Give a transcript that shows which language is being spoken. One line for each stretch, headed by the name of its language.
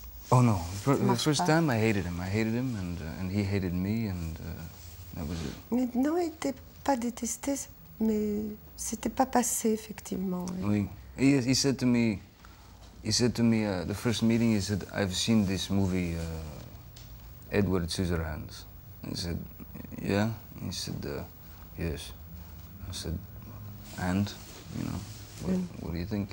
English: Oh no, the first time I hated him, and he hated me, and that was it.
French: Mais non, il n'était pas détesté, mais c'était pas passé, effectivement. Oui.
English: He said to me, the first meeting, he said, "I've seen this movie, Edward Scissorhands." I said, "Yeah?" He said, "Yes." I said, "And, you know, what do you think?"